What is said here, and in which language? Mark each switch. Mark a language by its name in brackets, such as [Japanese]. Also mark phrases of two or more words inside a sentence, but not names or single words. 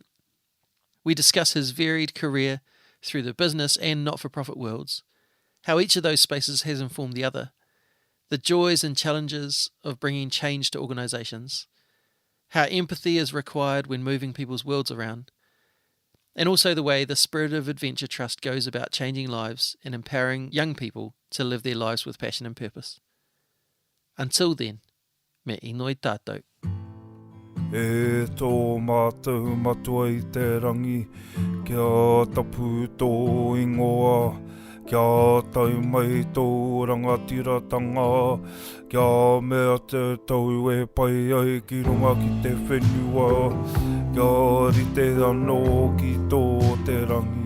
[English] We discuss his varied career through the business and not-for-profit worlds, how each of those spaces has informed the other, the joys and challenges of bringing change to organisations, how empathy is required when moving people's worlds around, and also the way the Spirit of Adventure Trust goes about changing lives and empowering young people to live their lives with passion and purpose. Until then, [Māori] me inoi tātou. E tō mātou matua I te rangi, kia tapu tō ingoa, kia tau mai tō rangatiratanga, kia mea te tau e pai ai ki runga ki te whenua, kia rite anō ki tō te rangi.